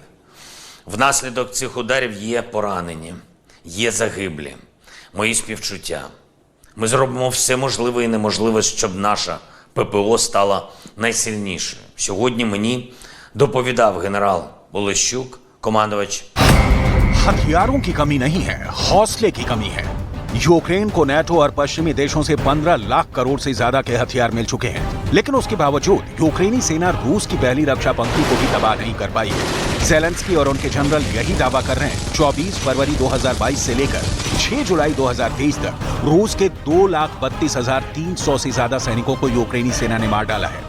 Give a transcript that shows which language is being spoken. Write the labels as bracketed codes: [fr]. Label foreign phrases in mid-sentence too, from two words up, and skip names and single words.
[uk] Внаслідок цих ударів є поранені, є загиблі. Мої співчуття. Ми зробимо все можливе і неможливе, щоб наша ППО стала найсильнішою. Сьогодні мені доповідав генерал Болещук, командувач. [hi] हथियारों की कमी नहीं है, हौसले की कमी है। यूक्रेन को नाटो और पश्चिमी देशों से 15 लाख करोड़ से ज्यादा के हथियार मिल चुके हैं, लेकिन उसके बावजूद यूक्रेनी सेना रूस की पहली रक्षा पंक्ति को भी तबाह नहीं कर पाई है। ज़ेलेंस्की और उनके जनरल यही दावा कर रहे हैं। 24 फरवरी 2022 से लेकर 6 जुलाई 2023 तक रूस के 2,32,300 से ज्यादा सैनिकों को यूक्रेनी सेना ने मार डाला है।